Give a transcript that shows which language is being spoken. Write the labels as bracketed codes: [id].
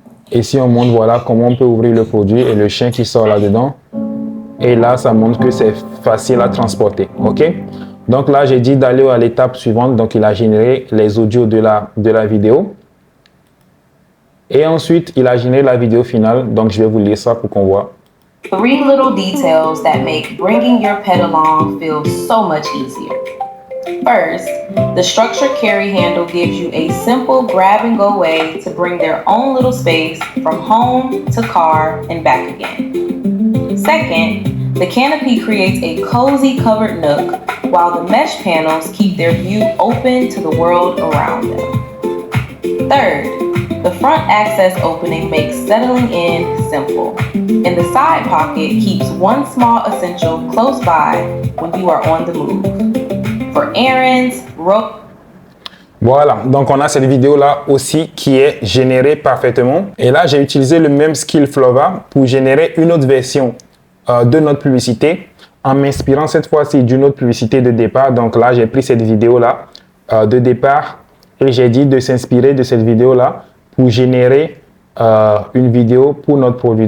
[fr] Ici, on montre voilà, comment on peut ouvrir le produit et le chien qui sort là-dedans. Et là, ça montre que c'est facile à transporter. OK? Donc là, j'ai dit d'aller à l'étape suivante. Donc, il a généré les audios de la vidéo. Et ensuite, il a généré la vidéo finale. Donc, je vais vous lire ça pour qu'on voit. [en] 3 little details that make bringing your pet along feel so much easier. First, the structured carry handle gives you a simple grab-and-go way to bring their own little space from home to car and back again. Second, the canopy creates a cozy covered nook while the mesh panels keep their view open to the world around them. Third, the front access opening makes settling in simple, and the side pocket keeps one small essential close by when you are on the move. For errands, [fr] Voilà, donc on a cette vidéo-là aussi qui est générée parfaitement. Et là, j'ai utilisé le même skill Flova pour générer une autre version de notre publicité en m'inspirant cette fois-ci d'une autre publicité de départ. Donc là, j'ai pris cette vidéo-là de départ et j'ai dit de s'inspirer de cette vidéo-là pour générer une vidéo pour notre produit.